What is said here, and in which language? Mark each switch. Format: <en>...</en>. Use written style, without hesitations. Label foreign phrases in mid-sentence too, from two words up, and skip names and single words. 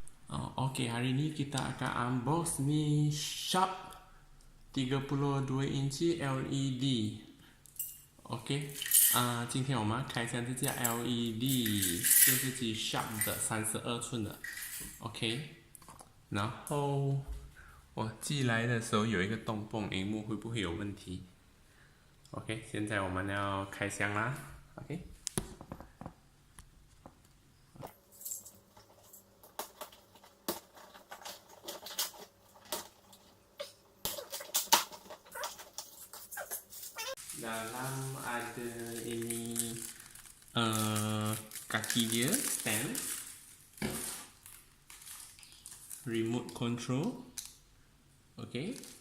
<ms>Okey, hari ni kita akan unbox Mi Sharp 32 inci LED。</ms> <zh>OK， 今天我们开箱这架 LED 电视机 Sharp 的32寸的 ，OK。然后我寄来的时候有一个洞洞，屏幕会不会有问题 ？OK， 现在我们要开箱啦</zh> <ms>，OK。Dalam ada ini kaki dia, stand,</ms> <en>remote control,</en> <ms>okey.</ms>